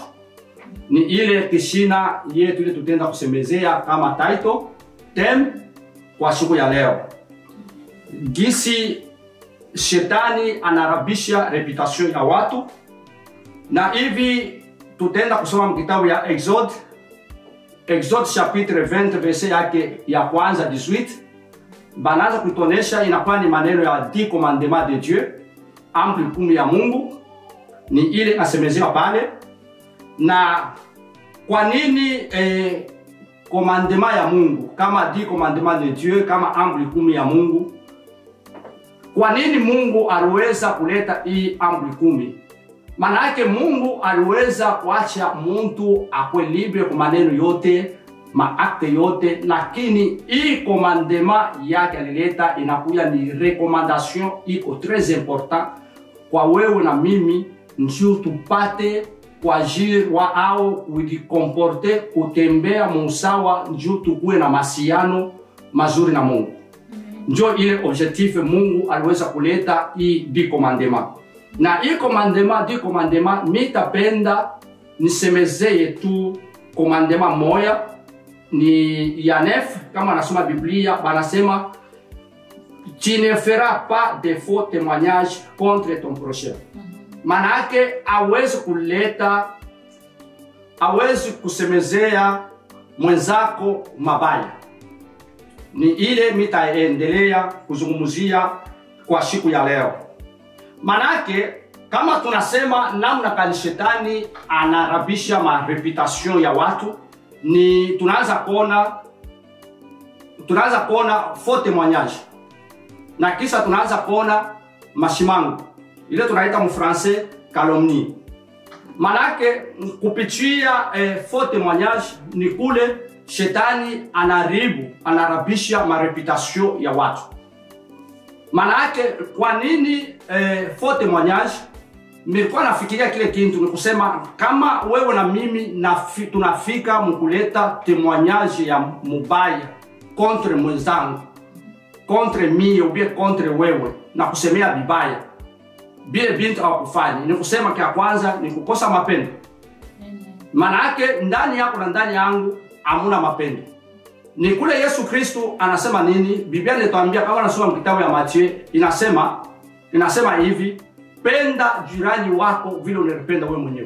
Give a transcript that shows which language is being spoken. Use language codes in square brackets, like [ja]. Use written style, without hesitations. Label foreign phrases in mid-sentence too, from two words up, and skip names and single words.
[sw] Ni ile kishina yetu ile tutenda kusemezea kama [en] title theme [sw] kwa siku ya leo. Gisi shetani anarabisha reputation ya watu. Na hivi tutenda kusoma kitabu ya Exode [fr] chapitre 20 verset [sw] yake ya kwanza 18. Banaanza kutonesha inakuwa ni maneno ya 10 [fr] commandements de Dieu, [sw] amri 10 ya Mungu. Ni ile nasemezewa pale. Na kwa nini commandement ya Mungu kama 10 [fr] commandements de Dieu, [sw] kama amri 10 ya Mungu? Kwa nini Mungu aliweza kuleta hii amri 10? Maana yake Mungu aliweza kuacha mtu akwe libre kwa maneno yote, maakte yote, lakini hii commandement yake alileta inakuya ni recommandation iko [fr] très important [sw] kwa wewe na mimi, ndio tupate kwa jirwa au kujikomporte, kutembea musawa, ndio tukue na masiano mazuri na Mungu. Ndio ile objectif Mungu aliweza kuleta hii 10 commandements. Na hii commandement, 10 commandements, mitapenda nisemezeye tu commandement moya, ni ya 9. Kama nasoma Biblia banasema [fr] tu ne feras pas de faux témoignages contre ton prochain. Maana yake hawezi kusemezea mwenzako mabaya. Ni ile mitaendelea kuzungumzia kwa siku ya leo. Maana yake kama tunasema namna kani shetani anarabisha ma reputation ya watu, ni tunaanza kuona faux témoignage. Na kisha tunaanza kuona mashimango. Ile tunaita mu français calomnie. Maana yake kupitia faux témoignage ni kule shetani anarabisha ma reputation ya watu. Maana yake kwa nini faux témoignage? Nilikuwa nafikiria kile kitu ni kusema kama wewe na mimi tunafika mkuleta témoignage ya mubaya contre mwenzangu, contre mimi ou bien contre wewe, na kusemea vibaya bile bintu hawakufanya, ni kusema kia kwanza ni kukosa mapendo. Maana yake ndani yako na ndani yangu hamuna mapendo. Ni kule Yesu Kristo anasema nini? Biblia inatuambia kama nasoma kitabu ya Mathayo, inasema hivi, penda jirani wako vile unapenda wewe mwenyewe.